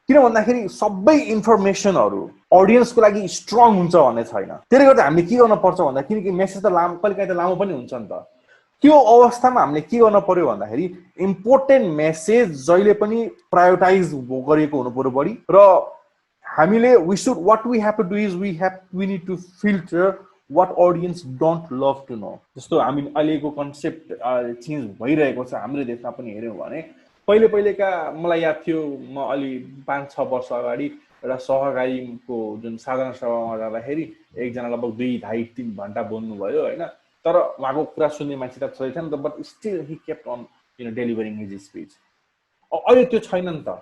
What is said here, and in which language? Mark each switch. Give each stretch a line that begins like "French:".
Nepali: किन भन्दाखेरि सबै इन्फर्मेसनहरू अडियन्सको लागि स्ट्रङ हुन्छ भन्ने छैन। त्यसले गर्दा हामीले के गर्न पर्छ भन्दा किनकि मेसेज त कहिलेकाहीँ त लामो पनि हुन्छ नि त। त्यो अवस्थामा हामीले के गर्न पर्यो भन्दाखेरि इम्पोर्टेन्ट मेसेज जहिले पनि प्रायोरिटाइज गरिएको हुनु पर्यो बढी।
English: र हामीले what we have to do is we need to filter what audience don't love to know।
Nepali: जस्तो हामी अहिलेको कन्सेप्ट चेन्ज भइरहेको छ हाम्रो देशमा पनि हेऱ्यौँ भने पहिलेका मलाई याद थियो म अलि 5-6 वर्ष अगाडि एउटा सहकारीको जुन साधारण सभामा जाँदाखेरि एकजना लगभग 2-2.5-3 घन्टा बोल्नुभयो, होइन? तर उहाँको कुरा सुन्ने मान्छे त छैन नि त, but still he kept on delivering his speech. अहिले त्यो छैन नि त।